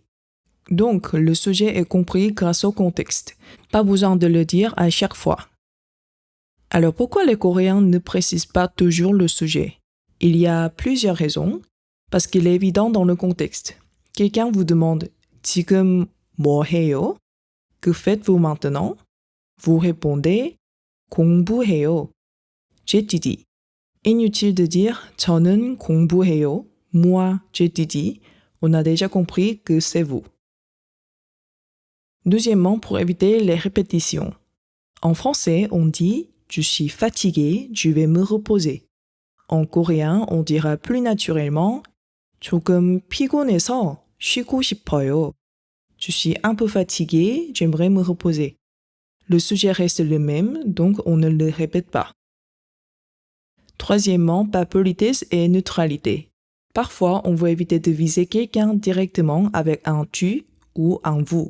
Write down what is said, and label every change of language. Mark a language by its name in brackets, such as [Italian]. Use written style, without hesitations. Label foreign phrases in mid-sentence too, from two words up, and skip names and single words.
[French] Donc, le sujet est compris grâce au contexte. Pas besoin de le dire à chaque fois. Alors, pourquoi les Coréens ne précisent pas toujours le sujet? Il y a plusieurs raisons. Parce qu'il est évident dans le contexte. Quelqu'un vous demande « [Korean] 지금 뭐 해요? [French] » Que faites-vous maintenant? Vous répondez « 공부해요. » j'étudie. Inutile de dire « [Korean] 저는 공부해요. [French] » Moi, j'étudie. On a déjà compris que c'est vous. Deuxièmement, pour éviter les répétitions. En français, on dit « je suis fatigué, je vais me reposer ». En coréen, on dira plus naturellement « [Korean] 조금 피곤해서 쉬고 싶어요. [French] » Je suis un peu fatigué, j'aimerais me reposer. Le sujet reste le même, donc on ne le répète pas. Troisièmement, pas politesse et neutralité. Parfois, on veut éviter de viser quelqu'un directement avec un tu ou un vous.